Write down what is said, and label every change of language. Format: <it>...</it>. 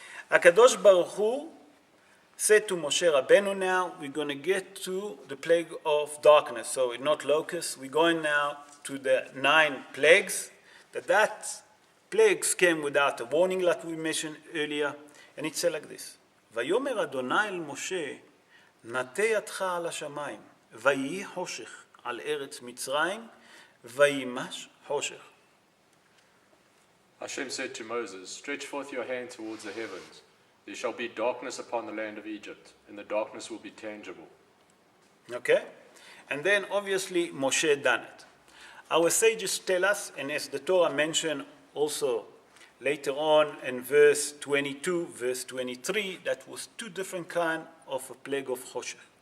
<en>HaKadosh Baruch Hu said to Moshe Rabbeinu, now we're going to get to the plague of darkness. So not locusts. We're going now to the 9 plagues. That plagues came without a warning, like we mentioned earlier. And it said like this.</en> <he>ויאמר אדוני אל משה, נטה ידך על השמיים, ויהי חושך על ארץ מצרים, וימש חושך.</he> <en>Hashem said to Moses, stretch forth your hand towards the heavens. There shall be darkness upon the land of Egypt, and the darkness will be tangible. Okay? And then obviously Moshe done it. Our sages tell us, and as the Torah mentioned also later on in verse 22, verse 23, that was 2 different kinds of a plague of Hoshech.</en>